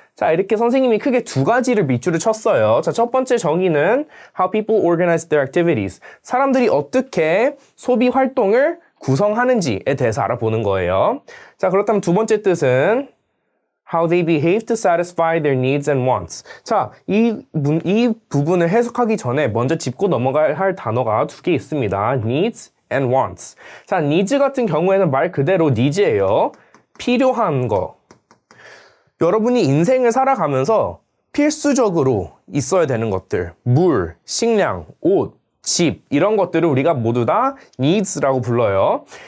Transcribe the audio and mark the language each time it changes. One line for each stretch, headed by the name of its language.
Korean: 자, 이렇게 선생님이 크게 두 가지를 밑줄을 쳤어요. 자, 첫 번째 정의는
English: how people organize their activities.
Korean: 사람들이 어떻게 소비 활동을 구성하는지에 대해서 알아보는 거예요. 자, 그렇다면 두 번째 뜻은
English: how they behave to satisfy their needs and wants.
Korean: 자, 이 부분을 해석하기 전에 먼저 짚고 넘어가야 할 단어가 두 개 있습니다.
English: needs and wants.
Korean: 자, needs 같은 경우에는 말 그대로 needs예요. 필요한 거. 여러분이 인생을 살아가면서 필수적으로 있어야 되는 것들, 물, 식량, 옷, 집 이런 것들을 우리가 모두 다 needs라고 불러요.